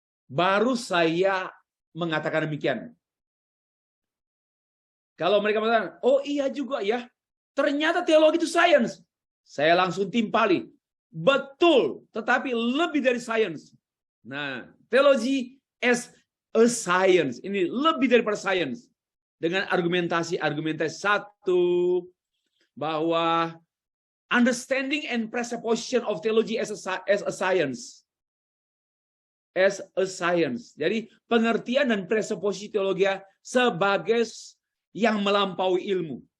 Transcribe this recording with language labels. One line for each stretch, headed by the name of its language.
Indonesian: Baru saya mengatakan demikian. Kalau mereka mengatakan, oh iya juga ya, ternyata teologi itu sains. Saya langsung timpali. Betul, tetapi lebih dari sains. Nah, teologi
English: as a science.
Indonesian: Ini lebih daripada sains. Dengan argumentasi satu, bahwa
English: understanding and presupposition of theology as a science. As a science.
Indonesian: Jadi pengertian dan presuposisi teologi sebagai yang melampaui ilmu.